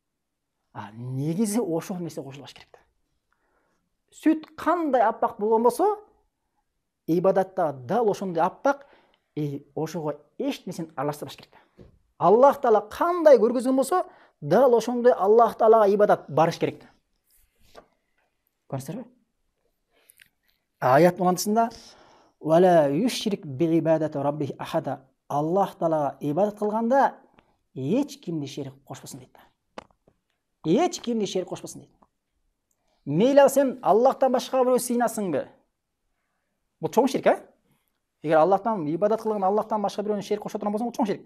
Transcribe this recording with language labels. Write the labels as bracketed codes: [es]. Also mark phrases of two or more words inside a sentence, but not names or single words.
[ky] Негизи ошол нерсе кошулбаш керек да. Сүт кандай аппак болгон болсо, ибадатта дал ошондой аппак, ошого эч нерсени аралаштырбаш керек да. Аллах Таала кандай көргөзгөн болсо, дал ошондой Аллах Таалага ибадат барыш керек да. Көрсөңөрбү? Аят мындайсында [ar] "ولا يشرك بعبادة ربه أحدا" [ky] Аллах Таалага ибадат кылганда эч кимди шерик кошпосун дейт. Эч кимди шерик кошпосун дейт. Мейли сен Аллахтан башка бирөө сыйнасыңбы? Бул чоң ширк, Эгер Аллахтан ибадат кылган Аллахтан башка бирөөнү шерик кошо турган болсоң, бул чоң ширк.